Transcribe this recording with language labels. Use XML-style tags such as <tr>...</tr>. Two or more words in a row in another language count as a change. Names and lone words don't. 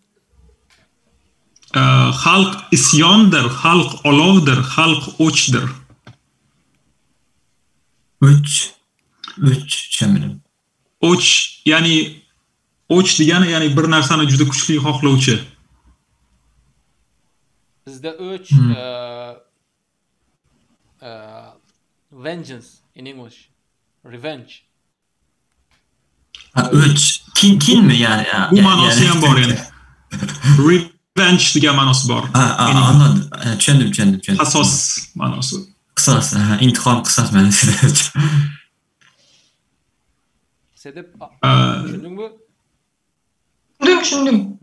<uz>Xalq isyondir, xalq olovdir, xalq o'chdir. O'ch tushunmadim. O'ch, ya'ni o'ch degani ya'ni bir narsani juda kuchli xohlovchi. Bizde o'ch</uz> <en>vengeance in English. Revenge.</en> <tr>O'ch kin mi yani?</tr> <uz>Bu ma'nosi ham bor yani. Revenge degan ma'nosi bor.</uz> <tr>Anladım. Tushundim.</tr> <uz>Qasos ma'nosi. Qisos, intiqom qisos ma'nosida. Sedep tushunding mi? Tushundim.</uz>